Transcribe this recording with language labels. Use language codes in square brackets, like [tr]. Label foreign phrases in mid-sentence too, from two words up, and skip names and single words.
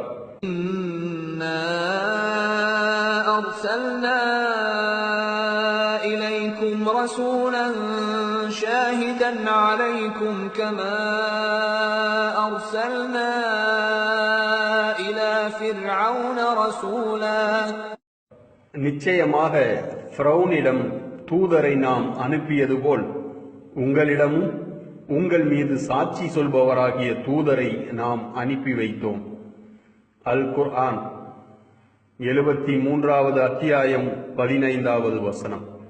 [ar] إنا أرسلنا إليكم رسولا شاهدا عليكم كما أرسلنا إلى فرعون رسولا. [ta] நிச்சயமாக ஃபிரௌனிடம் தூதரை நாம் அனுப்பியது போல் உங்களிடமும் உங்கள் மீது சாட்சி சொல்பவராகிய தூதரை நாம் அனுப்பி வைத்தோம். அல் குர்ஆன் 73வது அத்தியாயம் 15வது வசனம்.